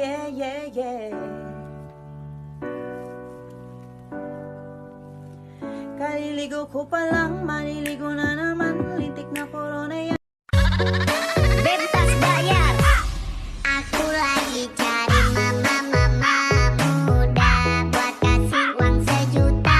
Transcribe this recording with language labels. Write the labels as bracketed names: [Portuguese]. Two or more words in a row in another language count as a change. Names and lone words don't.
[English] yeah, yeah. [Filipino] Kaliligo ko pa lang, maliligo na naman, lintik na corona yan. [Indonesian] Bebas bayar. Aku lagi cari mama muda buat kasih uang 1 juta.